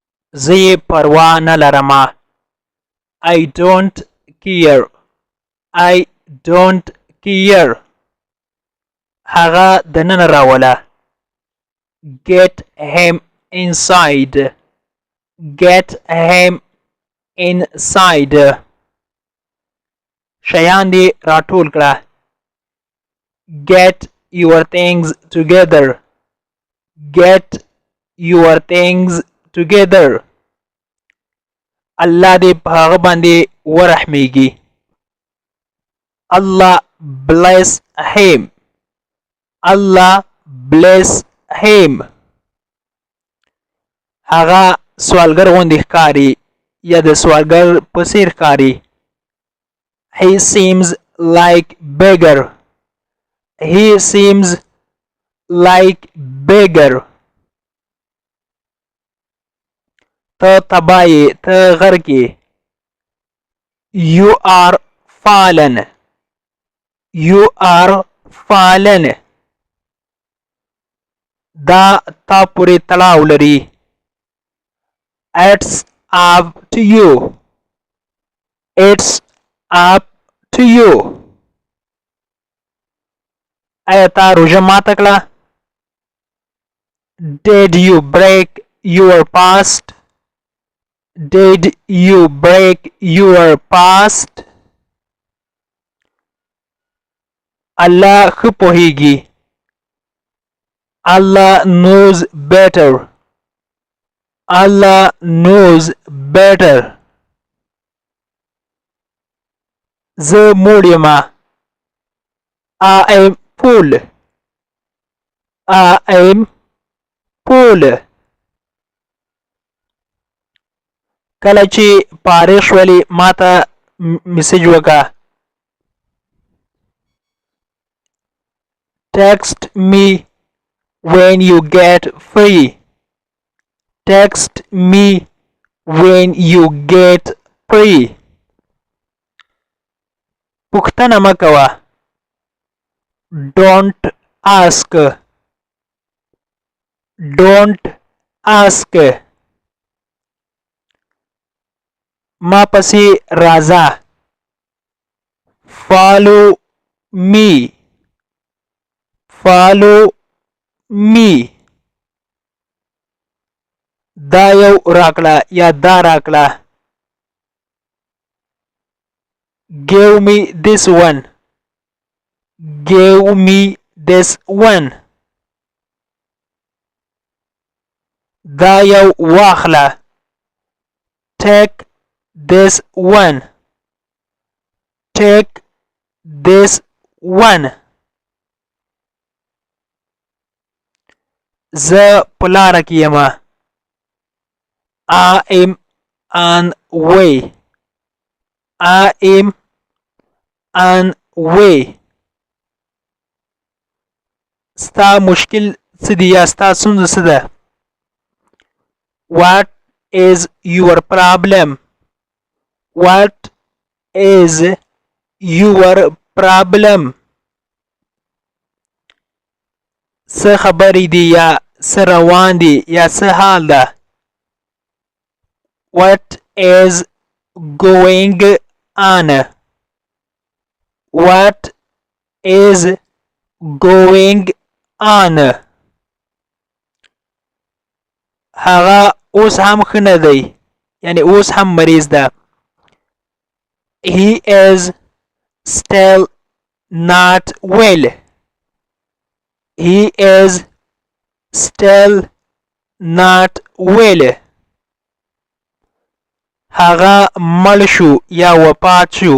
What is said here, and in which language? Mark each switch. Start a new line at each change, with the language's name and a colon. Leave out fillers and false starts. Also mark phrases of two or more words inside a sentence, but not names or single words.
Pashto: زه یې پروا نه لرمه.
English: I don't care. I don't care.
Pashto: هغه دننه راوله.
English: Get him inside. Get him inside.
Pashto: شیان دې راټول کړه.
English: Get your things together. Get your things together.
Pashto: الله دې په هغه باندې ورحمیږي.
English: Allah bless him. Allah bless him.
Pashto: هغه سوالګر غوندې ښکاري یا د سوالګر په څیر ښکاري.
English: He seems like beggar. He seems like beggar.
Pashto: ته تبایې ته غرقې.
English: You are fallen. You are fallen.
Pashto: دا تا پورې تړاو لري.
English: It's up to you. It's up to you.
Pashto: آیا تا روژه ماته کړه؟
English: Did you break your fast? Did you break your fast?
Pashto: الله ښه پوهیږي.
English: Allah knows better. Allah knows better.
Pashto: زه موړ یمه.
English: I am full. I am full.
Pashto: کله چې فارغ شولې ماته میسج وکړه.
English: Text me when you get free. Text me when you get free.
Pashto: پوښتنه مه کوه.
English: Don't ask. Don't ask.
Pashto: ما پسې راځه.
English: Follow me. Follow me.
Pashto: دا یو راکړه یا دا راکړه.
English: Give me this one. Give me this one.
Pashto: دا یو واخله.
English: Take this one. Take this one.
Pashto: زه په لاره کې یم.
English: I am on way. I am on way.
Pashto: ستا مشکل څه دی یا ستا ستونزه څه ده؟
English: What is your problem? What is your problem?
Pashto: څه خبرې دي یا څه روان دي یا څه حال ده؟
English: What is going on? What is going on?
Pashto: هغه اوس هم ښه نه دی. یعنی اوس هم مریض ده.
English: He is still not well. He is still not well.
Pashto: هغه مړ شو یا وفات شو.